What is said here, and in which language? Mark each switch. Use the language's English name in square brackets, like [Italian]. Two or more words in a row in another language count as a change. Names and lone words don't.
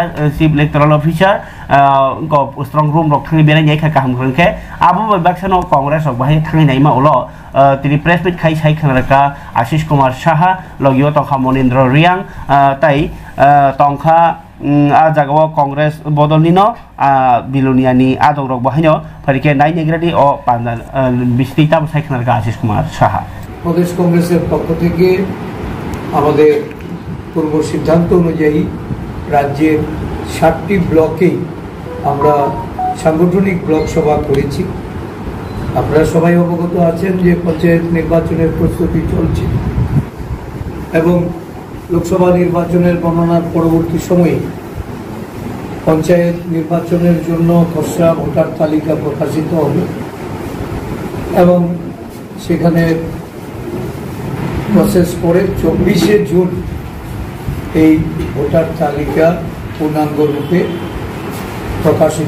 [English] Chief Electoral Officer [Kok Borok] को [English] strong room [Kok Borok] रक थांनि बेनाय नायखा गाहाम खनखे आबो बाक्सानो कांग्रेस रक बाहाय थांनि नायमा उलो तिनि [English] press meet [Kok Borok] खाइ साइ खनरका आशीष कुमार साहा लगियो तखा मनिन्द्र रियां ताइ तंखा आ जागाव कांग्रेस बदलनिनो बिलुनियानि आदं रक बाहायनो फारिके नाय नेग्रादि अ पान्दा बिस्तिता साइ खनरका आशीष कुमार साहा [Bangla] प्रदेश कांग्रेसের পক্ষ থেকে আমাদের পূর্ব সিদ্ধান্ত অনুযায়ী রাজ্যের 7টি ব্লকে আমরা সাংগঠনিক ব্লক সভা করেছি। আপনারা সবাই অবগত আছেন যে পঞ্চায়েত নির্বাচনের প্রস্তুতি চলছে এবং লোকসভা নির্বাচনের গণনার পরবর্তী সময়ে পঞ্চায়েত নির্বাচনের জন্য খসড়া ভোটার তালিকা প্রকাশিত হবে এবং সেখানে প্রসেস করে 24শে জুন এই ভোটার তালিকা পূর্ণাঙ্গ রূপে প্রকাশিত।